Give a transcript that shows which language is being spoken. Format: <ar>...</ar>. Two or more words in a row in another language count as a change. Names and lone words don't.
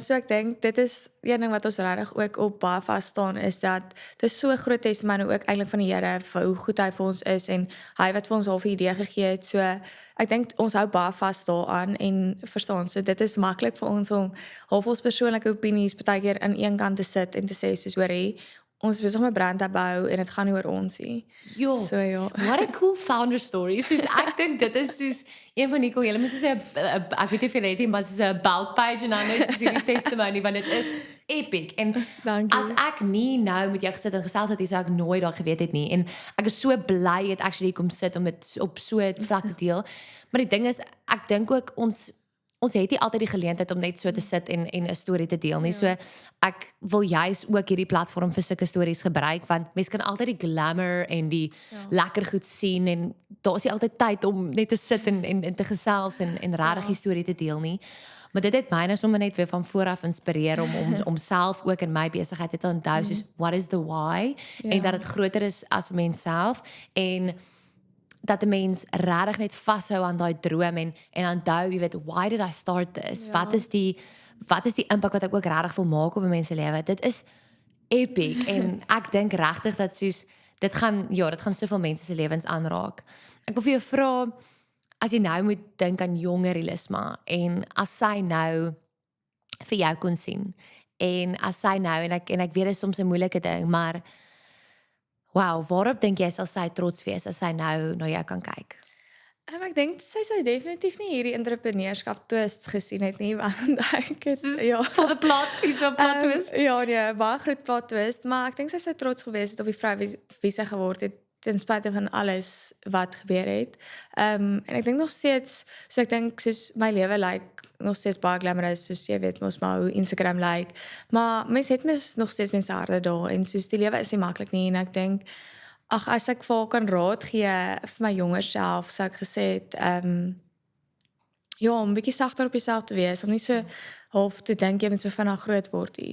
<af>So ek dink dit is een ding wat ons regtig ook op baie vas staan, is dat dit is so 'n groot testimonie ook eintlik van die Here vir hoe goed hy vir ons is en hy wat vir ons half 'n idee gegee het. So ek dink ons hou baie vas daaraan en verstaan, so dit is maklik vir ons om half ons persoonlike opinies partykeer aan een kant te sit en te sê soos hoorie, ons is besig om 'n brand te bou en dit gaan nie oor ons nie. Jo, So ja.</af> <en>what a cool founder story.</en> <af>Soos ek dink dit is soos een van die cool, julle moet soos 'n ek weet nie of julle het nie, maar soos 'n</af> <en>about page</en> <af>en dan net soos hierdie testimony want dit is epic. En Dankie. as ek nie nou met jou gesit en gesels het, sou ek nooit daar geweet het nie. En ek is so bly jy het actually kom sit om dit op so 'n vlak te deel. Maar die ding is, ek dink ook ons het nie altyd die geleentheid om net so te sit en 'n storie te deel nie. Ja. So ek wil juis ook hierdie platform vir sulke stories gebruik want mense kan altyd die glamour en die lekker goed sien en daar is nie altyd tyd om net te sit en te gesels en regtig die storie te deel nie. Maar dit het my nou sommer net weer van vooraf inspireer om self ook in my besigheid te onthou soos</af> <en>what is the why</en> <af>en dat dit groter is as mens self en dat 'n mens regtig net vashou aan daai droom en onthou, jy weet,</af> <en>why did I start this?</en> <af>Ja. Wat is die impak wat ek ook regtig wil maak op 'n mens se lewe? Dit is epic en ek dink regtig dat soos dit gaan soveel mense se lewens aanraak. Ek wil vir jou vra as jy nou moet dink aan jonger Elisma en as sy nou vir jou kon sien en as sy nou en ek weet dit is soms 'n moeilike ding, maar wow, waarop dink jy sal sy trots wees as sy nou na jou kan kyk? Ek dink sy sou definitief nie hierdie entrepreneurskap twist gesien het nie, want ek het ja.</af> <en>For the plot, is a plot twist.</en> <af>Ja, nee, baie groot</af> <en>plot twist,</en> <af>maar ek dink sy sou trots gewees het op die vrou wie sy geword het ten spyte van alles wat gebeur het. En ek dink nog steeds, so ek dink soos my lewe nog steeds baie glamorous, soos jy weet mos maar hoe Instagram maar mense het nog steeds mense harte daar en soos die lewe is nie maklik nie en ek dink as ek vir haar kan raad gee vir my jonger self, sou ek gesê het ja, om 'n bietjie sagter op jouself te wees, om nie so half te dink jy moet so vinnig groot word nie.</af>